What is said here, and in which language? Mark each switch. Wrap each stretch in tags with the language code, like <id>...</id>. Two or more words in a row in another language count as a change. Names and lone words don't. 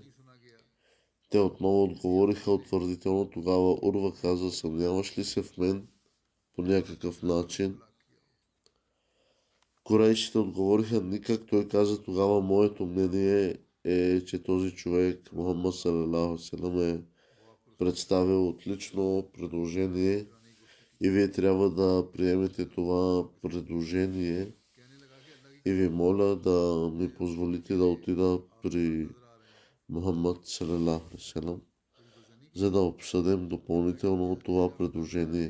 <bg>Те отново отговориха утвърдително. Тогава Урва каза: съмняваш ли се в мен по някакъв начин? Корейшите отговориха: никак. Той каза: тогава моето мнение е, че този човек,</bg> <ar>محمد صلى الله عليه وسلم,</ar> <bg>е представил отлично предложение и вие трябва да приемете това предложение. И ви моля да ми позволите да отида при Мухаммад</bg> <ar>صلى الله عليه وسلم,</ar> <bg>за да обсъдим допълнително това предложение.</bg>